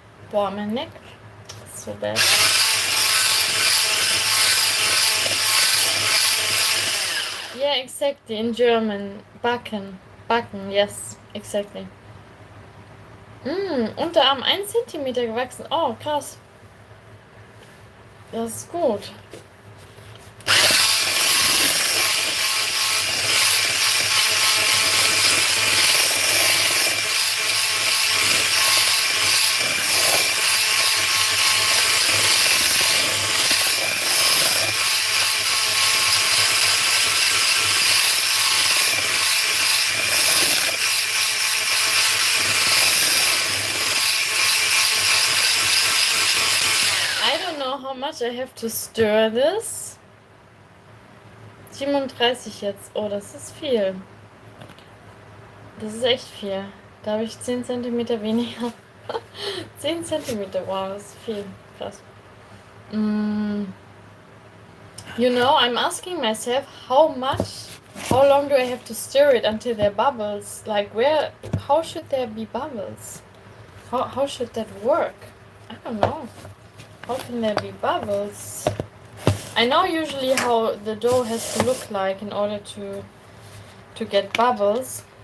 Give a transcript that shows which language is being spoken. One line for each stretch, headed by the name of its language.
English: For my neck, so that yeah, exactly, in German, backen, yes, exactly.
German: Unterarm 1 Zentimeter gewachsen, oh krass, das ist gut.
English: How much I have to stir this?
German: 37 jetzt. Oh, das ist viel. Das ist echt viel. Da habe ich 10 cm weniger 10 Zentimeter, wow, das ist viel. Krass.
English: You know, I'm asking myself how long do I have to stir it until there are bubbles? Like, how should there be bubbles? How should that work? I don't know. How can there be bubbles? I know usually how the dough has to look like in order to get bubbles.